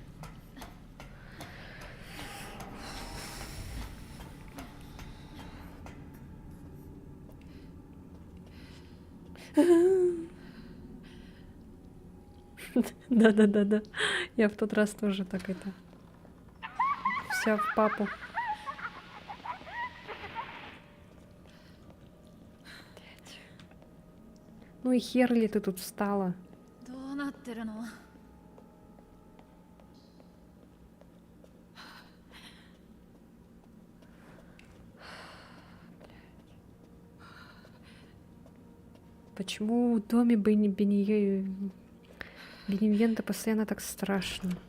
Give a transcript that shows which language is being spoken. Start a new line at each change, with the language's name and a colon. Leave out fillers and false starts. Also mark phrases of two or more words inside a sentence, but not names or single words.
Russian: Да-да-да-да. Я в тот раз тоже так это... Вся в папу. Блядь. Ну и хер ли ты тут встала?
Japanese: どうなってるの？
Russian: Почему в доме Беневьента постоянно так страшно?